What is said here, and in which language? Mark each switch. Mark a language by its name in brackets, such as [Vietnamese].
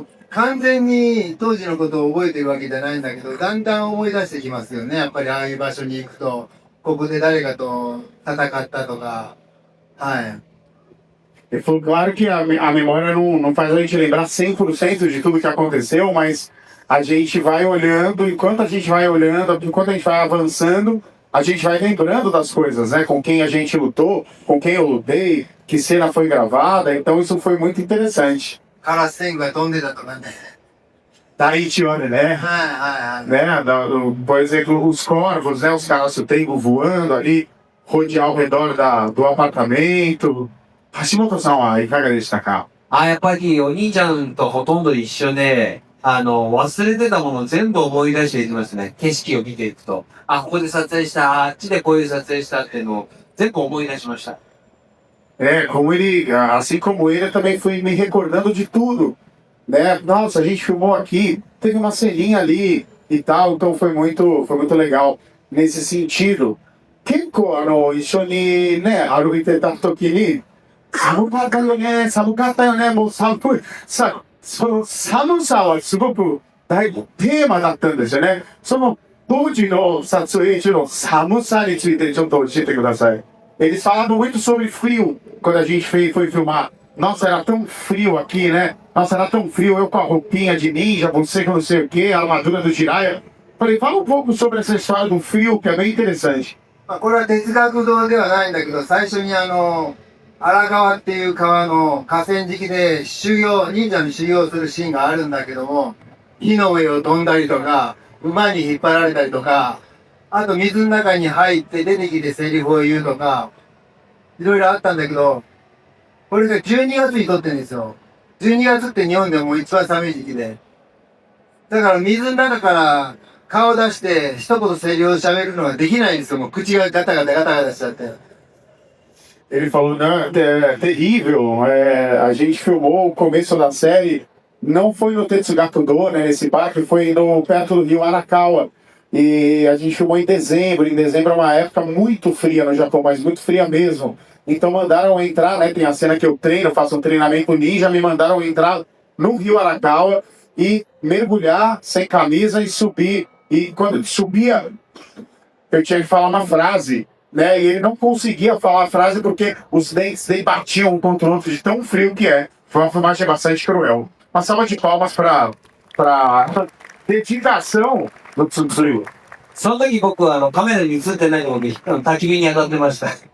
[Japanese] 完全に当時のことを覚えてるわけじゃないんだけど、だんだん思い出してきますよね。やっぱりああいう場所に行くと、ここで誰かと戦ったとか。はい。 [Portuguese] Ele falou, claro que a memória não faz a gente lembrar 100% de tudo que aconteceu, mas a gente vai olhando, enquanto a gente vai olhando, enquanto a gente vai avançando, a gente vai lembrando das coisas, né? Com quem a gente lutou, com quem eu lutei, que cena foi gravada, então isso foi muito interessante. [Japanese] カラス天狗が飛んでたとかね。 [Portuguese] Daí te olha, né? Né? Por exemplo, os corvos, né? Os caras do tempo voando ali, rodear ao redor do apartamento. [Japanese] Hashimoto-sanはいかがでしたか？やっぱりお兄ちゃんとほとんど一緒で、忘れてたもの全部思い出していきますね。景色を見ていくと。ここで撮影した、あっちでこういう撮影したっていうのを全部思い出しました。 [Portuguese] Como ele, assim como ele, eu também fui me recordando de tudo, né? Nossa, a gente filmou aqui, teve uma ceninha ali e tal, então foi muito legal nesse sentido. [Japanese] 結構一緒にね、歩いてた時に、寒かったよね、もう寒い。その寒さはすごく大テーマだったんですよね。その当時の撮影中の寒さについてちょっと教えてください。 [Portuguese] Eles falavam muito sobre frio quando a gente foi filmar. Nossa, era tão frio aqui, né? Nossa, era tão frio, eu com a roupinha de ninja, você com não sei o que, a armadura do Jiraiya. Falei, fala um pouco sobre essa história do frio, que é bem interessante. [Japanese] これは哲学堂ではないんだけど、最初に荒川っていう川の河川敷で忍者の修行をするシーンがあるんだけども、火の上を飛んだりとか、馬に引っ張られたりとか、あと水の中に入って出てきてセリフを言うとか、いろいろあったんだけど、これが12月に撮ってるんですよ。 12月って日本でも一番寒い時期で。だから水の中から顔出して一言セリフを喋るのができないんですよ。もう口がガタガタガタガタしちゃって。 [Portuguese] Ele falou, não, é terrível. A gente filmou o começo da série, não foi no Tetsugakudo, né, nesse parque, foi perto do rio Arakawa. E a gente filmou em dezembro. Em dezembro é uma época muito fria no Japão, mas muito fria mesmo. Então mandaram entrar, né? Tem a cena que eu treino, faço um treinamento ninja, me mandaram entrar no rio Arakawa e mergulhar sem camisa e subir. E quando subia, eu tinha que falar uma frase. Né? E ele não conseguia falar a frase porque os dentes dele batiam um contra o outro de tão frio que é. Foi uma filmagem bastante cruel. Uma salva de palmas pra dedicação do Tsutsuyu. [Japanese] その時僕はカメラに映ってないので、焚き火に当たってました。